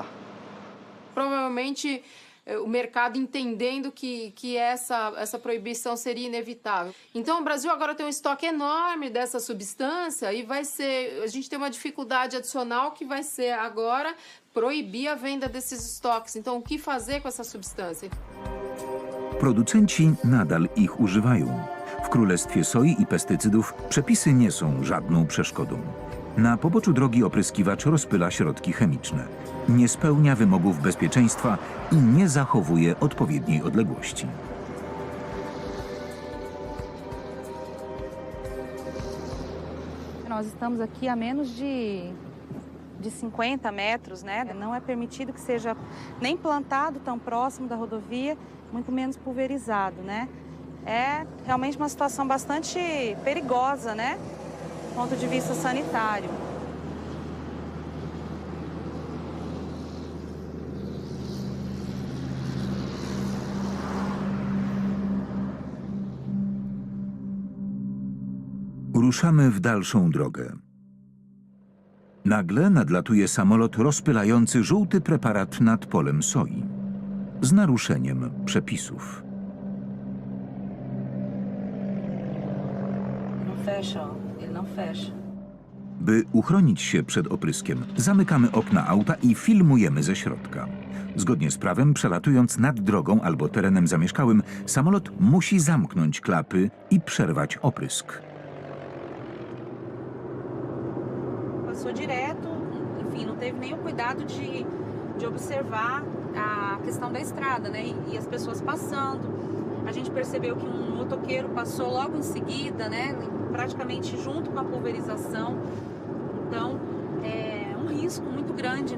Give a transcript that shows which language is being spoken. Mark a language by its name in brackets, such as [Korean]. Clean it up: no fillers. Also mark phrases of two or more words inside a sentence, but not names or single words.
[Portuguese] Provavelmente o mercado entendendo que essa proibição seria inevitável. Então o Brasil agora tem um estoque enorme dessa substância e a gente tem uma dificuldade adicional que vai ser agora proibir a venda desses estoques. Então o que fazer com essa substância? [Polish] Producenci nadal ich używają. W królestwie soi i pestycydów przepisy nie są żadną przeszkodą. Na poboczu drogi opryskiwacz rozpyla środki chemiczne. Nie spełnia wymogów bezpieczeństwa i nie zachowuje odpowiedniej odległości. [Portuguese] Nós estamos aqui a menos de 50 metros, né? Não é permitido que seja nem plantado tão próximo da rodovia, muito menos pulverizado, né? É realmente uma situação bastante perigosa, né? Do ponto de vista sanitário. [Polish] Ruszamy w dalszą drogę. Nagle nadlatuje samolot rozpylający żółty preparat nad polem soi. Z naruszeniem przepisów. [Portuguese] Ele não fecha. [Polish] By uchronić się przed opryskiem, zamykamy okna auta i filmujemy ze środka. Zgodnie z prawem, przelatując nad drogą albo terenem zamieszkałym, samolot musi zamknąć klapy i przerwać oprysk. [Portuguese] Passou direto, enfim, não teve nenhum cuidado de observar a questão da estrada, né? E as pessoas passando. A gente percebeu que um motoqueiro passou logo em seguida, né? Praticamente junto com a pulverização. Então, é um risco muito grande, né?